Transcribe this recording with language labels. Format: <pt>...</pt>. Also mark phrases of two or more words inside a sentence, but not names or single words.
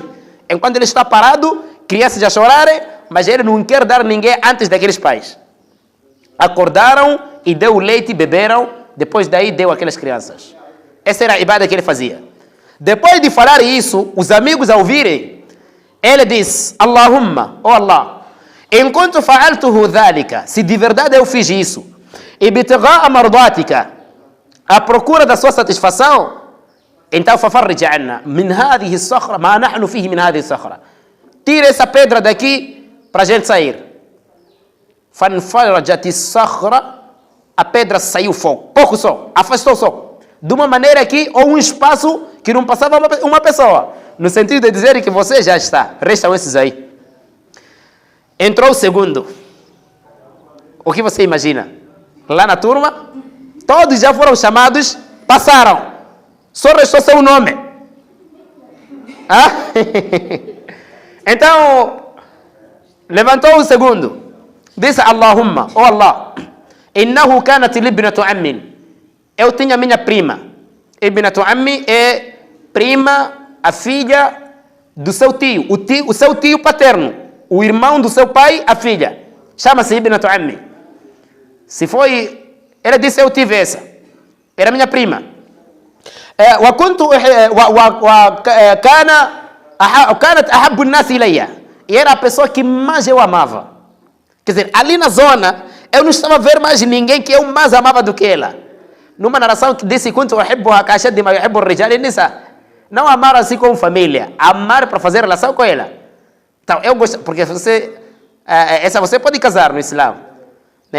<pt>Enquanto ele está parado, crianças já chorarem, mas ele não quer dar ninguém antes daqueles pais. Acordaram e deu o leite, beberam, depois daí deu aquelas crianças. Essa era a ibada que ele fazia. Depois de falar isso, os amigos ao ouvirem, ele diz, Allahumma, oh Allah, enquanto</pt> <ar>فعلته ذلك,</ar> <pt>se de verdade eu fiz isso,</pt> <ar>ابتغاء مرضاتك,</ar> <pt>à procura da sua satisfação, então</pt> <ar>فافرج عنا من هذه الصخرة ما نحن فيه من هذه الصخرة.</ar> <pt>Tira essa pedra daqui para a gente sair.</pt> <ar>فانفرجت الصخرة,</ar> <pt>a pedra saiu fogo, pouco só, afastou só. De uma maneira que, ou um espaço que não passava uma pessoa. No sentido de dizer que você já está. Restam esses aí. Entrou o segundo. O que você imagina? Lá na turma, todos já foram chamados, passaram. Só restou seu nome. Então, levantou o segundo. Disse,</pt> <ar>Allahumma, oh Allah, إنه كانت لي ابنة عم.</ar> <pt>Eu tinha minha prima.</pt> <ar>ابنة عمي</ar> <pt>é prima, a filha do seu tio. O seu tio paterno. O irmão do seu pai, a filha. Chama-se</pt> <ar>ابنة عمي.</ar> <pt>Se foi... Ele disse, eu tive essa. Era minha prima.</pt> <ar>كانت أحب الناس إلي.</ar> <pt>E era a pessoa que mais eu amava. Quer dizer, ali na zona, eu não estava a ver mais ninguém que eu mais amava do que ela. Numa narração que disse não amar assim como família, amar para fazer relação com ela. Então, eu gosto, porque você pode casar no Islã, né?</pt>